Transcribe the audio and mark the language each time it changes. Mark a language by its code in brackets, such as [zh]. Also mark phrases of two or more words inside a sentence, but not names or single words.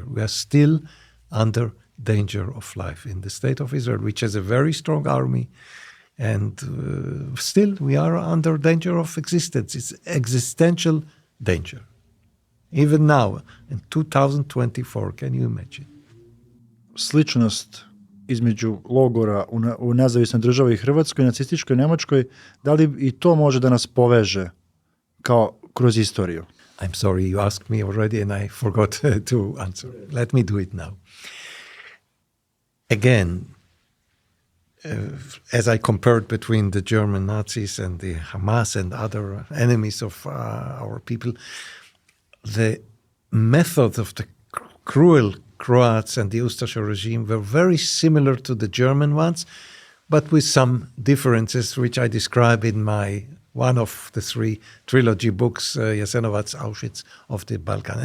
[en] We are still under danger of life in the State of Israel, which has a very strong army, And still, we are under danger of existence. It's existential danger. Even now, in 2024, can you imagine? [sr] Sličnost između logora u nezavisnoj državi Hrvatskoj i nacističkoj Nemačkoj, da li i to može da nas poveže kao kroz istoriju? [en] I'm sorry, you asked me already and I forgot to answer. Let me do it now. Again, as I compared between the German Nazis and the Hamas and other enemies of our people, the methods of the cruel Croats and the Ustaša regime were very similar to the German ones, but with some differences, which I describe in one of the 3 trilogy books, Jasenovac, Auschwitz of the Balkans.